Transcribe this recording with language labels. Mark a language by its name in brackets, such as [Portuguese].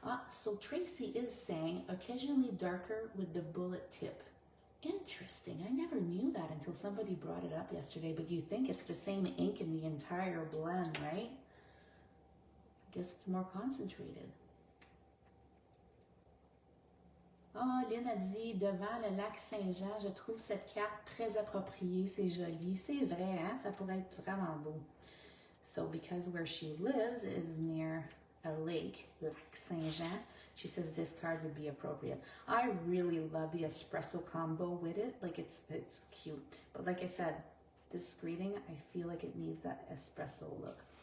[English] So Tracy is saying occasionally darker with the bullet tip. Interesting. I never knew that until somebody brought it up yesterday, but you think it's the same ink in the entire blend, right? I guess it's more concentrated. [French] Oh, Lynn a dit, devant le lac Saint-Jean, je trouve cette carte très appropriée, c'est joli. C'est vrai, hein? Ça pourrait être vraiment beau. [English] So because where she lives is near a lake, Lac Saint-Jean, she says this card would be appropriate. I really love the espresso combo with it. Like it's cute. But like I said, this greeting, I feel like it needs that espresso look.